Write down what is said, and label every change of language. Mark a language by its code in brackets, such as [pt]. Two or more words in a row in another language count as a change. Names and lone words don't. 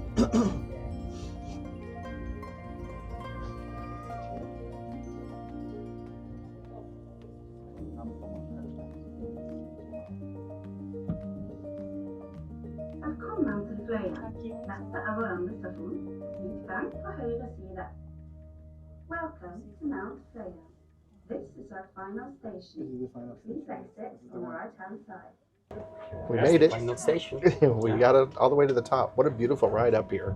[no] Velkommen til Fløyen. Dette er vår endestasjon. Utgang på høyre side. [en] Welcome to Mount Fløyen. This is our final station. Please exit on the right-hand side. We made it. Final station. We got it all the way to the top. What a beautiful ride up here.